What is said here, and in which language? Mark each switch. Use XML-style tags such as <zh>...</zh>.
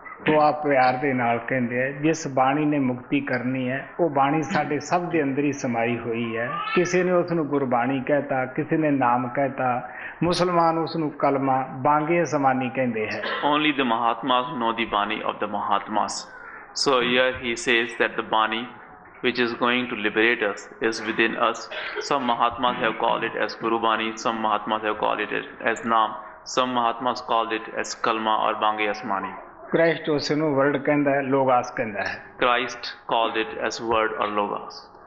<pa>ਉਹ ਆਪ ਪਿਆਰ ਦੇ ਨਾਲ ਕਹਿੰਦੇ ਹੈ, ਜਿਸ ਬਾਣੀ ਨੇ ਮੁਕਤੀ ਕਰਨੀ ਹੈ ਉਹ ਬਾਣੀ ਸਾਡੇ ਸਭ ਦੇ ਅੰਦਰ ਹੀ ਸਮਾਈ ਹੋਈ ਹੈ। ਕਿਸੇ ਨੇ ਉਸ ਨੂੰ ਗੁਰਬਾਣੀ ਕਹਿਤਾ, ਕਿਸੇ ਨੇ ਨਾਮ ਕਹਿਤਾ, ਮੁਸਲਮਾਨ ਉਸ ਨੂੰ ਕਲਮਾ ਬਾਂਗੇ ਸਮਾਨੀ ਕਹਿੰਦੇ ਹੈ।</pa> <en>Only the Mahatmas know the Bani of the Mahatmas. So here he says that the Bani which is going to liberate us is within us. Some Mahatmas have called it as Guru Bani, some Mahatmas have called it as Naam, some Mahatmas called it as Kalma or Bange Asmani.</en> <pa>Christ ਉਸ ਨੂੰ word ਕਹਿੰਦਾ ਹੈ, ਲੋਗਾਸ ਕਹਿੰਦਾ ਹੈ।</pa> <en>Christ called it as word or logos.</en>